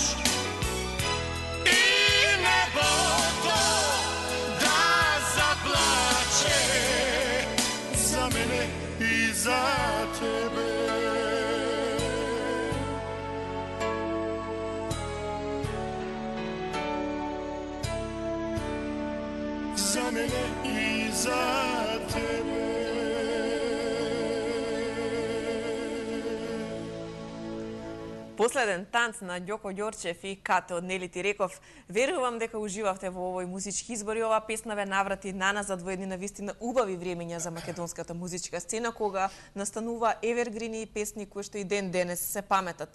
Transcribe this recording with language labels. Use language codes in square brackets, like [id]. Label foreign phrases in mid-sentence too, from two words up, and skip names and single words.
[sr] I nebo to da zaplače za mene i za tebe. Za mene i za tebe. [mk] Последен танц на Ѓоко Ѓорчев и Като Нели ти реков. Верувам дека уживавте во овој музички избор и оваа песна ве наврати наназад во едни навистина убави времења за македонската музичка сцена, кога настанува евергрини песни кои што и ден денес се паметат.